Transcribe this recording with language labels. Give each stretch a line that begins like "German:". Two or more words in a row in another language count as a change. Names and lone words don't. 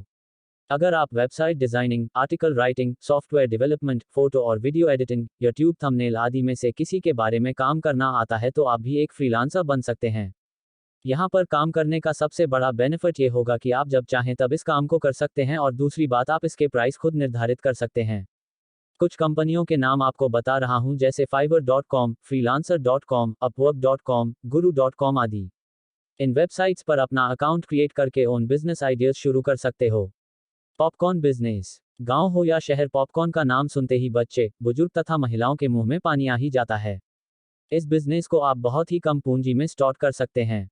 Hindi: अगर आप
English: website designing, article writing, software development,
Hindi: फोटो और
English: video editing, YouTube thumbnail
Hindi: आदि में से किसी के बारे में काम करना आता है तो आप भी एक फ्रीलांसर बन सकते हैं। यहाँ पर काम करने का सबसे बड़ा बेनिफिट ये होगा कि आप जब चाहें तब इस काम को कर सकते हैं और दूसरी बात, आप इसके प्राइस खुद निर्धारित कर सकते हैं। कुछ कंपनियों के नाम आपको बता रहा हूं, जैसे fiverr.com, freelancer.com, upwork.com, guru.com आदि। इन वेबसाइट्स पर अपना
English: account create
Hindi: करके
English: own business ideas
Hindi: शुरू कर सकते हो।
English: popcorn business.
Hindi: गांव हो या शहर, पॉपकॉर्न का नाम सुनते ही बच्चे, बुजुर्ग तथा महिलाओं के मुंह में पानी आ ही जाता है। इस बिजनेस को आप बहुत ही कम पूंजी में स्टार्ट कर सकते हैं।